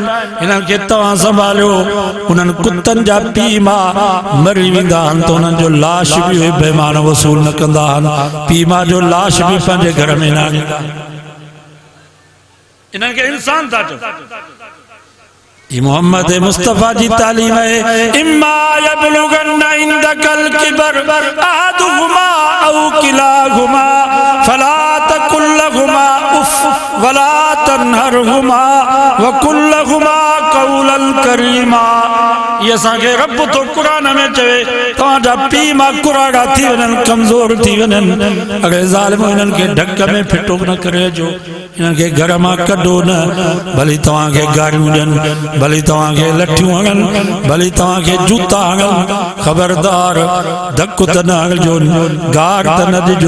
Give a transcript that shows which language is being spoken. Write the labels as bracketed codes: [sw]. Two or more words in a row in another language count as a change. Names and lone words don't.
[sd] हिननि खे तव्हां संभालियो। उन्हनि कुतनि जा पीउ माउ मरी वेंदा आहिनि त उन्हनि जो लाश बि उहे बेईमान वसूल न कंदा आहिनि। पीउ माउ जो लाश बि पंहिंजे घर में न आणींदा। इन्हनि खे इंसान था चओ। ये मोहम्मद मुस्तफ़ा जी तालीम है। [ar] إما يبلغن عندك الكبر أحدهما أو كلاهما فلا تقل لهما أف ولا تنهرهما وقل لهما قولا كريما. [sd] ये असांखे रब तो कुरान में चवे तव्हांजा पीउ मां कुराड़ा थी वञनि, कमज़ोर थी वञनि। अगरि ज़ालिम हिननि खे ढक में फिटो न करे अचो, हिननि खे घर मां कढो न। भली तव्हांखे गारियूं ॾियनि, भली तव्हांखे लठियूं हणनि, भली तव्हांखे जूता हणनि, ख़बरदार धक त न हणिजो, गार त न ॾिजो।